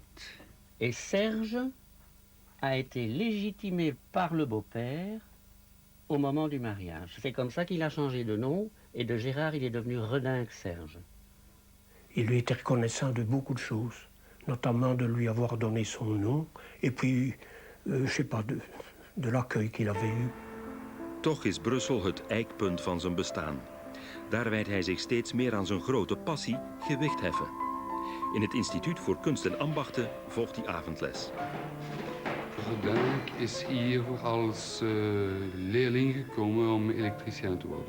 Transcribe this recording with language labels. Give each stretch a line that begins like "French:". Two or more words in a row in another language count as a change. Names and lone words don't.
French: Et Serge a été légitimé par le beau-père au moment du mariage. C'est comme ça qu'il a changé de nom, et de Gérard, il est devenu Redingue Serge. Il lui était reconnaissant de beaucoup de choses, notamment de lui avoir donné son nom, et puis, je sais pas, de l'accueil qu'il avait eu.
Dutch: Toch is Brussel het eikpunt van zijn bestaan. Daar wijdt hij zich steeds meer aan zijn grote passie, gewichtheffen. In het Instituut voor Kunst en Ambachten volgt hij avondles. Redingue is hier als leerling gekomen om elektricien te worden.